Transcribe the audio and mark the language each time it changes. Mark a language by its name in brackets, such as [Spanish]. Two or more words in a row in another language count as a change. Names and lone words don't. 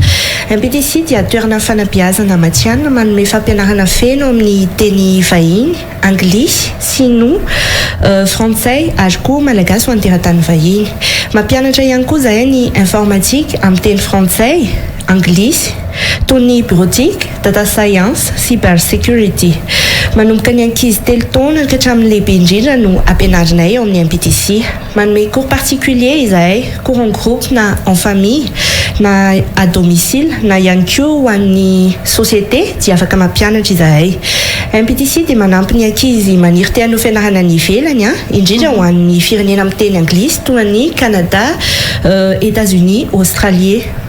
[Malagasy] MPTC dia toerana fanabeazana matianina manome fampianarana feno amin'ny teny vahiny, anglisy, sinoa, frantsay ary koa malagasy ho an-teratany vahiny. Mampianatra ihany koa izay ny informatique amin'ny teny frantsay, anglisy, toy ny bureautique, [English] data science, cyber security. [Malagasy] Manomboka ny ankizy telo taona ka hatramin'ny lehibe indrindra no ampianarinay ao amin'ny MPTC. Manome [French] cours particulier [Malagasy] izahay, [French] cours en groupe [Malagasy] na [French] en famille, [Malagasy] na [French] à domicile, [Malagasy] na ihany koa ho an'ny société dia afaka mampianatra izahay. MPTC dia manampy ny ankizy maniry te hanao fianarana any ivelany indrindra ho an'ny firenena amin'ny teny anglisy toy ny Canada, États-Unis, Australie.